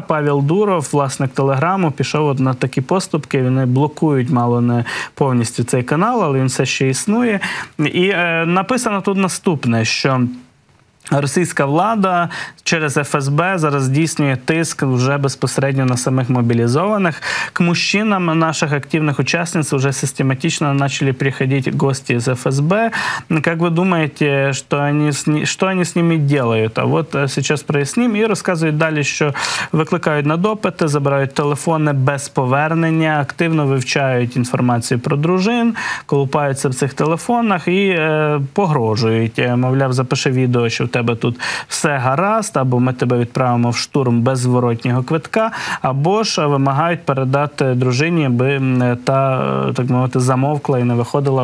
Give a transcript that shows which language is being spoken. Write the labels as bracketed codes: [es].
[uk] Павел Дуров, власник телеграму, пішов на такі поступки, вони блокують мало не повністю цей канал, але він все ще існує. І написано тут наступне, що російська влада через ФСБ зараз здійснює тиск вже безпосередньо на самих мобилизованных. [ru] К мужчинам наших активных участниц уже систематично начали приходить гости из ФСБ. Как вы думаете, что они с ними делают? А вот сейчас проясним. [uk] І розказують далі, що викликають на допити, забирають телефони без повернення, активно вивчають інформацію про дружин, колупаються в цих телефонах і погрожують. Мовляв, запиши відео, що в тебе тут все гаразд, або ми тебе відправимо в штурм без зворотнього квитка, або ж вимагають передати дружині, аби та, так мовити, замовкла і не виходила.